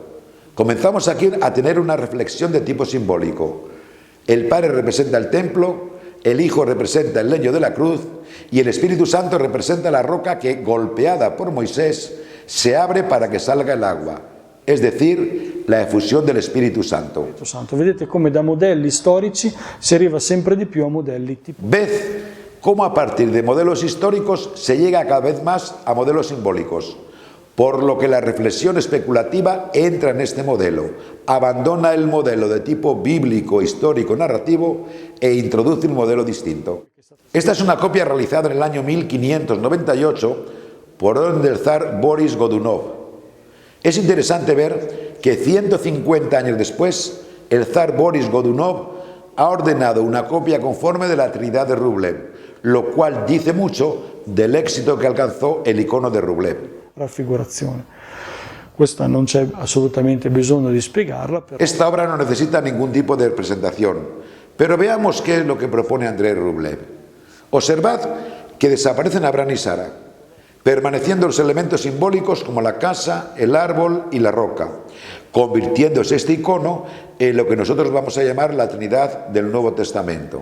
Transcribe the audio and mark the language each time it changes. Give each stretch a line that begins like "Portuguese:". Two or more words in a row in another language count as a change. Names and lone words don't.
Spanish: Comenzamos aquí a tener una reflexión de tipo simbólico. El Padre representa el templo, el Hijo representa el leño de la cruz y el Espíritu Santo representa la roca que, golpeada por Moisés, se abre para que salga el agua, es decir, la efusión del Espíritu Santo.
Italian: Vedete come da modelli storici si arriva sempre di più a modelli tipo.
Spanish: Ved cómo a partir de modelos históricos se llega cada vez más a modelos simbólicos, por lo que la reflexión especulativa entra en este modelo, abandona el modelo de tipo bíblico, histórico, narrativo e introduce un modelo distinto. Esta es una copia realizada en el año 1598 por orden del zar Boris Godunov. Es interesante ver que 150 años después, el zar Boris Godunov ha ordenado una copia conforme de la Trinidad de Rublev, lo cual dice mucho del éxito que alcanzó el icono de Rublev.
Italian: Raffigurazione. Questa non c'è assolutamente bisogno di spiegarla. Però.
Spanish: Esta obra no necesita ningún tipo de representación, pero veamos qué es lo que propone Andrei Rublev. Observad que desaparecen Abraham y Sara, permaneciendo los elementos simbólicos como la casa, el árbol y la roca, convirtiéndose este icono en lo que nosotros vamos a llamar la Trinidad del Nuevo Testamento.